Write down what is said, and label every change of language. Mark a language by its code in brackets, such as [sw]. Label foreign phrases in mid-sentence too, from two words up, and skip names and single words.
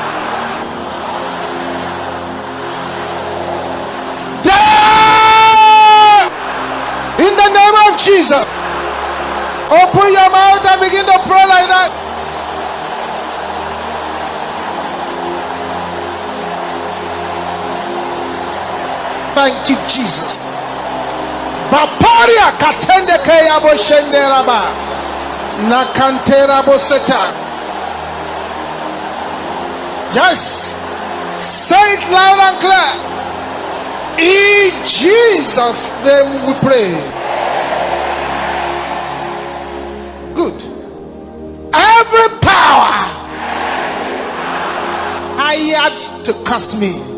[en] In the name of Jesus, open your mouth and begin to pray like that. Thank you, Jesus. Baparia katende kaya bo shenderaba nakantera bo seta. Yes, say it loud and clear. In Jesus' name we pray. Good. Every power hired to curse me.